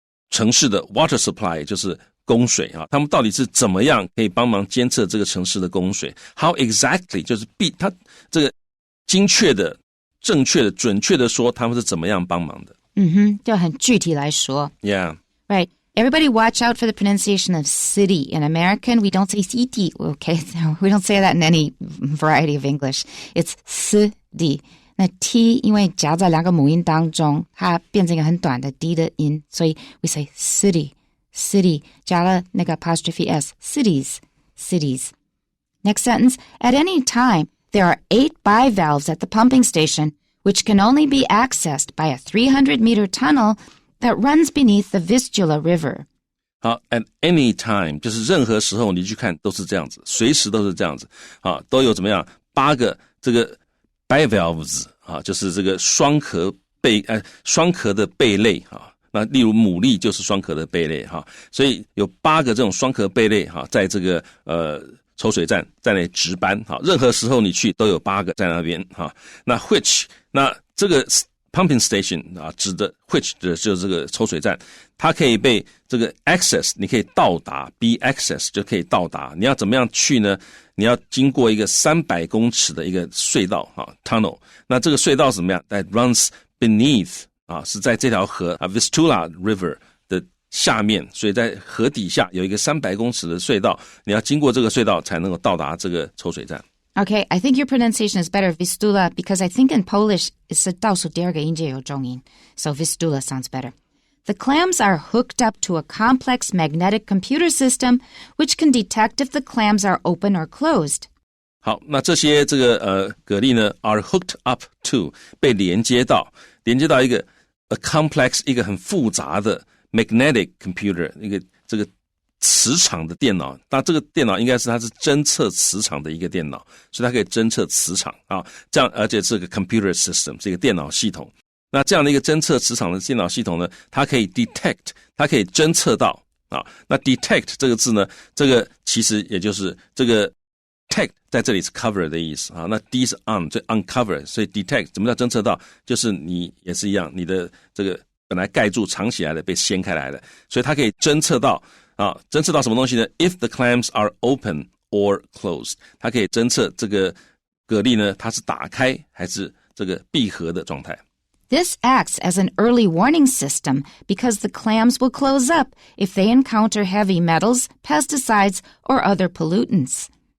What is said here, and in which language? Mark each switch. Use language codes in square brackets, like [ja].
[zh] 城市的 [en] water supply [zh] 就是供水他们到底是怎么样可以帮忙监测这个城市的供水 [en] how exactly [zh] 就是他这个精确的正确的准确的说他们是怎么样帮忙的就很具体来说 [en] Yeah Right Everybody watch out for the pronunciation of city. In American, we don't say city, okay? We don't say that in any variety of English. It's city. [zh] 那 t 因为夹在两个母音当中，它变成一个很短的 d 的音，所以 [en] we say city, city, [zh] 加了那个 apostrophe s, cities, cities. [en] Next sentence, at any time, there are 8 bivalves at the pumping station, which can only be accessed by a 300-meter tunnel that runs beneath the Vistula River. [zh] 好 [en] at any time [zh] 就是任何时候你去看都是这样子，随时都是这样子，都有怎么样8个这个 bivalves 就是这个双壳的贝类那例如牡蛎就是双壳的贝类所以有8个这种双壳贝类在这个抽水站在那里值班任何时候你去都有8个在那边那 which 那这个 pumping station 指的 which 的就是这个抽水站，它可以被这个 access 你可以到达 be access 就可以到达，你要怎么样去呢？你要经过一个300公尺的一个隧道tunnel， 那这个隧道是怎么样 [en] that runs beneath [zh] 是在这条河Vistula River 的下面，所以在河底下有一个300公尺的隧道，你要经过这个隧道才能够到达这个抽水站。 [en] Okay, I think your pronunciation is better, Vistula, because I think in Polish it's [zh] 倒数第二个音节有重音, [en] so Vistula sounds better. The clams are hooked up to a complex magnetic computer system, which can detect if the clams are open or closed. [zh] 好，那这些这个蛤蜊呢 [en] are hooked up to [zh] 被连接到一个 a complex 一个很复杂的 [en] magnetic computer [zh] 一个这个磁场的电脑，那这个电脑应该是它是侦测磁场的一个电脑，所以它可以侦测磁场这样而且是个 [en] computer system [zh] 是一个电脑系统。那这样的一个侦测磁场的电脑系统呢，它可以 detect 它可以侦测到那 detect 这个字呢，这个其实也就是这个 detect 在这里是 cover 的意思那 D 是 on 所以 uncover 所以 detect 怎么叫侦测到，就是你也是一样，你的这个本来盖住藏起来的被掀开来了，所以它可以侦测到侦测到什么东西呢 ？ [en] If the clams are open or closed， [zh] 它可以侦测这个蛤蜊呢，它是打开还是这个闭合的状态。 [en] This acts as an early warning system because the clams will close up if they encounter heavy metals, pesticides, or other pollutants.